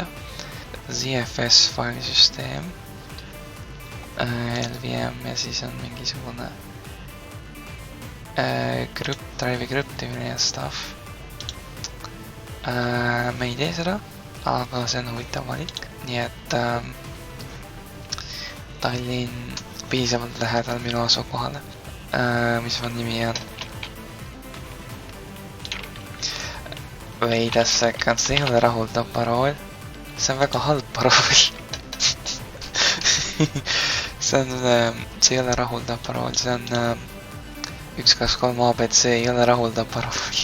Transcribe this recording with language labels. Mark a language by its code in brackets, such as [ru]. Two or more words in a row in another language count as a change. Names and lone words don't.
[et] ZFS failisüsteem, LVM ja siis on mingisugune drive'i krüptimine ja stuff. Me ei tee seda, aga see on huvitav valik. Nii et Tallinn piisavalt lähedal minu asukohale, mis on nimi on [en] Wait a second, [et] see ei ole rahuldav parool. See on väga halb parool. See ei ole rahuldav parool. See on 123 ABC ei ole rahuldav parool.